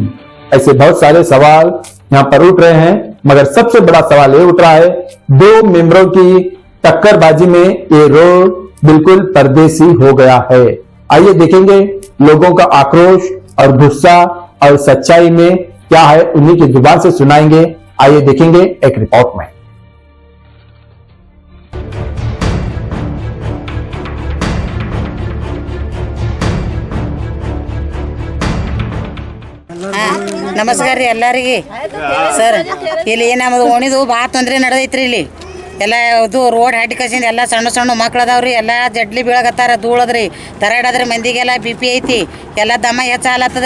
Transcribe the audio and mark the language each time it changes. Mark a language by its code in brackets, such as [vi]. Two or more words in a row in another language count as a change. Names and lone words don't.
[hi] ऐसे बहुत सारे सवाल यहाँ पर उठ रहे हैं, मगर सबसे बड़ा सवाल ये उठ रहा है, दो मेंबरों की टक्करबाजी में ये रोड बिल्कुल परदेसी हो गया है। आइए देखेंगे लोगों का आक्रोश और गुस्सा और सच्चाई में क्या है, उन्हीं की जुबान से सुनाएंगे। आइए देखेंगे एक रिपोर्ट में। [kn] ನಮಸ್ಕಾರ ರೀ ಎಲ್ಲರಿಗೆ ಸರ್. ಇಲ್ಲಿ ನಮ್ಮದು ಓಣಿದು ಭಾಳ ತೊಂದರೆ ನಡೆದೈತ್ರಿ. ಇಲ್ಲಿ ಎಲ್ಲ ಇದು ರೋಡ್ ಹಾಟಿ ಕಸಿಂದ ಎಲ್ಲ ಸಣ್ಣ ಸಣ್ಣ ಮಕ್ಳು ಅದಾವ್ರಿ, ಎಲ್ಲ ಜಡ್ಲಿ ಬೀಳಕತ್ತಾರ, ಧೂಳದ್ರಿ, ತರಡದ್ರಿ, ಮಂದಿಗೆಲ್ಲ BP ಐತಿ, ಎಲ್ಲ ದಮ್ಮ ಹೆಚ್ಚಾಲತ್ತದ್ರಿ.